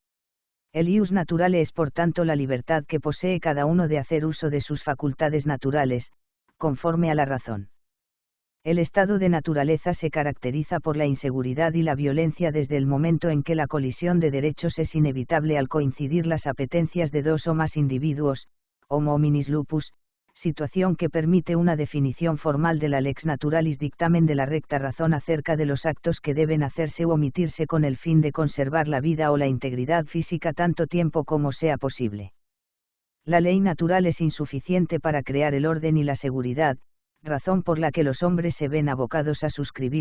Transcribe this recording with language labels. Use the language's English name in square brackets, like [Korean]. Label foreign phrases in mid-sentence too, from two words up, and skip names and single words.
[Spanish] El [Latin] ius naturale [Spanish] es por tanto la libertad que posee cada uno de hacer uso de sus facultades naturales, conforme a la razón. El estado de naturaleza se caracteriza por la inseguridad y la violencia desde el momento en que la colisión de derechos es inevitable al coincidir las apetencias de dos o más individuos, [Latin] homo hominis lupus, [Spanish] situación que permite una definición formal de la [Latin] lex naturalis [Spanish] dictamen de la recta razón acerca de los actos que deben hacerse u omitirse con el fin de conservar la vida o la integridad física tanto tiempo como sea posible. La ley natural es insuficiente para crear el orden y la seguridad, razón por la que los hombres se ven abocados a suscribir